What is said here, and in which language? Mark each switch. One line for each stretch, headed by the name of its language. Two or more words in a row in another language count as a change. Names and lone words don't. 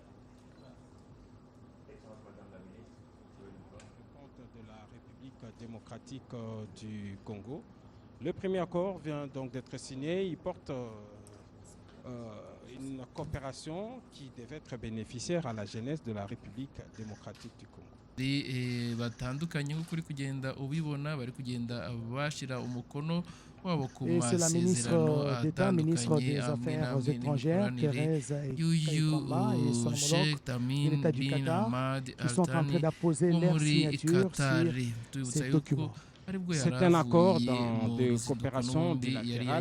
French: De la République démocratique du Congo. Le premier accord vient donc d'être signé. Il porte une coopération qui devait être bénéficiaire à la jeunesse de la République démocratique du Congo.
Rundi: Batandukanye nk'uko uri kugenda ubibona bari kugenda bashira umukono wabo ku
French: Et c'est la
Rundi: masezerano
French: ministre d'État, ministre
Rundi: atandukanye
French: des Affaires étrangères, Thérèse Kaikwamba, et son
Rundi: Sheikh
French: homologue de l'État du
Rundi: bin
French: Qatar,
Rundi: Hamad
French: qui sont en train
Rundi: Al-Thani
French: d'apposer
Rundi: wo
French: leur
Rundi: muri
French: signature
Rundi: Qatar.
French: sur
Rundi: Tubibutsa
French: ces
Rundi: yuko
French: documents. C'est un accord de coopération bilatérale.